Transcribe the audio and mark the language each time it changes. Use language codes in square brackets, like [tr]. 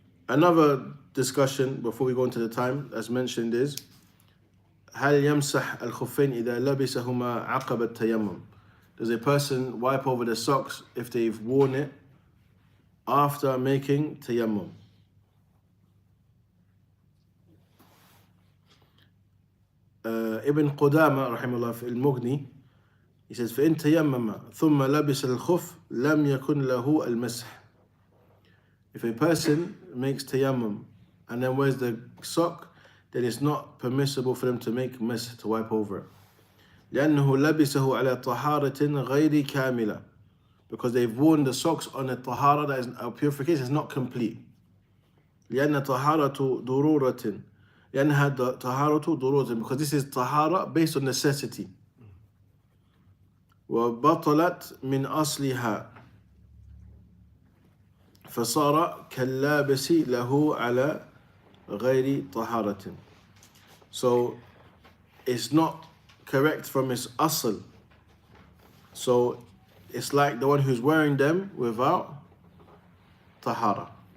[en] Another discussion before we go into the time, as mentioned, is [ar] هل يمسح الخفين إذا لبسهما عقب التيمم? [en] Does a person wipe over the socks if they've worn it after making tayammum? [ar] Ibn Qudama rahimahullah في المغني, [en] he says [ar] فإن تيمم ثم لبس الخف لم يكن له المسح. [en] If a person makes tayammum and then wears the sock, then it's not permissible for them to make masah, to wipe over it. [ar] لأنه لبسه على طهارة غير كاملة, [en] because they've worn the socks on a tahara that is a purification is not complete. [ar] لأن طهارة ضرورة لأنها طهارة ضرورة, [en] because this is tahara based on necessity. [ar] وبطلت من أصلها فصار كاللابس له على غير طهارة. [en] So it's not correct from its asl. So it's like the one who's wearing them without tahara.